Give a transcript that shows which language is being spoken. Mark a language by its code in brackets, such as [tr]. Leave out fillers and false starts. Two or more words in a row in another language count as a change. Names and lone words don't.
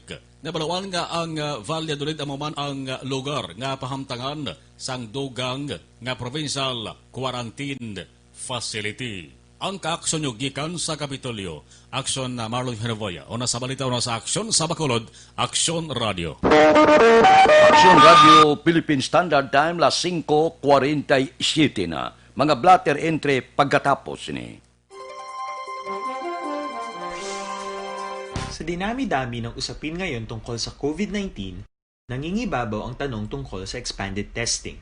[hil] Nabaluan nga ang Valladolid amuman ang lugar nga pahamtangan sang dugang nga Provincial Quarantine Facility. Ang kaaksyon nyo gikan sa Kapitolyo, Aksyon Marlon Hinubia. O nasa balita o nasa Aksyon sa Bacolod, Aksyon Radio. Aksyon Radio, [en] Philippine Standard Time, [hil] las 5:47 na. Mga blatter entry pagkatapos ni. [tl] Sa dinami-dami ng usapin ngayon tungkol sa COVID-19, nangingibabaw ang tanong tungkol sa [en] expanded testing.